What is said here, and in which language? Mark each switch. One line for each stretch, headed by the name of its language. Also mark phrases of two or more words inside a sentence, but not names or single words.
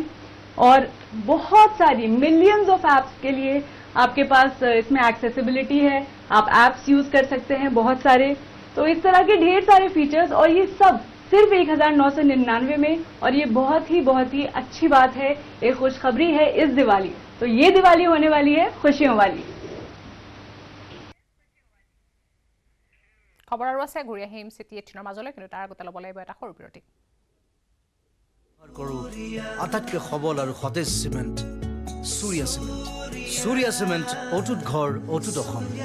Hindi: और बहुत सारी
English: millions of apps
Hindi: के लिए आपके पास इसमें एक्सेसिबिलिटी है। आप
English: apps use
Hindi: कर सकते हैं बहुत सारे। तो इस तरह के ढेर सारे फीचर्स और ये सब सिर्फ 1999 में। और ये बहुत ही अच्छी बात है, एक खुशखबरी है इस दिवाली। तो ये दिवाली होने वाली है खुशियों वाली।
Assamese: খবৰ আৰু আছে ঘূৰি আহিম চিটি 18ৰ মাজলৈ, কিন্তু তাৰ আগতে ল'ব লাগিব এটা সৰু বিৰতি। আটাইতকৈ সবল আৰু সতেজ চিমেণ্ট সূৰ্যা চিমেণ্ট। সূৰ্যা চিমেণ্ট অটুট ঘৰ অটুট অসম।